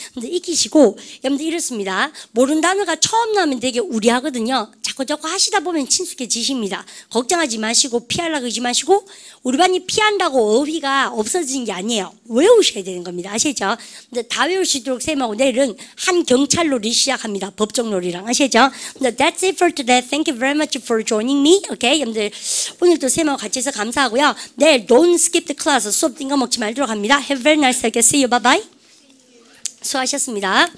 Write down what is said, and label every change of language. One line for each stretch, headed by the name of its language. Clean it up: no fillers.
Korean: 근데 익히시고 여러분들 이렇습니다. 모르는 단어가 처음 나오면 되게 우려하거든요. 자꾸 하시다 보면 친숙해지십니다. 걱정하지 마시고 피하려고 하지 마시고 우리 반이 피한다고 어휘가 없어지는 게 아니에요. 외우셔야 되는 겁니다. 아시죠? 근데 다 외울 수 있도록 쌤하고 내일은 한 경찰놀이 시작합니다. 법정놀이랑 아시죠?
English: 근데 that's it for today. Thank you very much for joining me. Okay?
Korean: 여러분들 오늘도 쌤하고 같이 해서 감사하고요.
English: 내일 don't skip the class.
Korean: 수업 띵거 먹지 말도록 합니다.
English: Have a very nice day. See you. Bye bye.
Korean: 수고하셨습니다.